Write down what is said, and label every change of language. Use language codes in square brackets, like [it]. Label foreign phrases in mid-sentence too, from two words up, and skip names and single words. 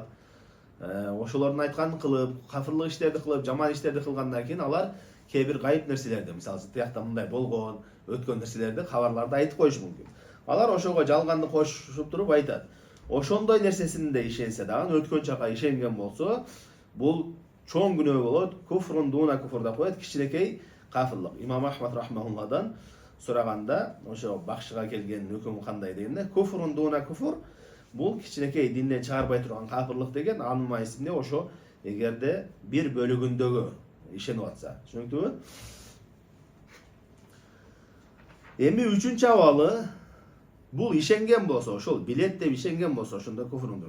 [ky] Ошолордун айтканын кылып, кафырлык иштерди кылып, жаман иштерди кылгандан кийин алар кээ бир гайып нерселерди, мисалы үчүн тиякта мындай болгон, өткөн нерселерди, кабарларды айтып коюшу мүмкүн. Алар ошого жалганды кошуп туруп айтат. Ошондой нерсесинде ишенсе дагы, өткөн чакка ишенген болсо, бул чоң күнөө болот. [ar] كفر دون كفر [ky] деп коет, кичинекей кафырлык. Имам Ахмад рахмахулладан сураганда, ошо бакшыга келген өкүмү кандай дегенде, [ar] كفر دون كفر, [ky] Бул кичинекей динден чыгарбай турган капырлык деген анын маанисинде ошо эгерде бир бөлүгүндөгү ишенип атса. Түшүнүктүүбү? Эми үчүнчү абалы бул ишенген болсо, ошол билет деп ишенген болсо, ошондо куфурундур.